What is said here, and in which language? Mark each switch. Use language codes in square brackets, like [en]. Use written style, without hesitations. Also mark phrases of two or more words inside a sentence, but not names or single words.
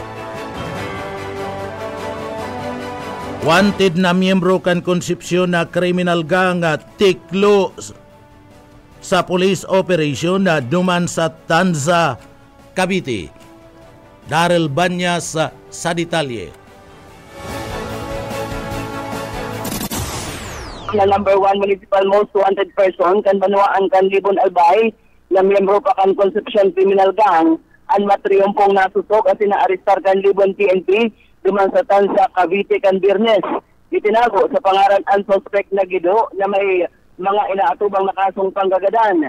[bik] Wanted na miyembro kan konsepsyon na criminal gang tiklo sa police operation na duman sa Tanza, Cavite. Daryl Banyas sa detalye. Na number 1 municipal [en] most wanted person [bik] kan Banuaan kan Libon Albay na miyembro pa kan Concepcion Criminal Gang an matriyumpong nasusok at inaarestar kan Libon PNP duman sa Tanza, Cavite kan Biyernes. Itinago sa pangaran ang suspect na gido na may mga inaatubang na kasong panggagadan.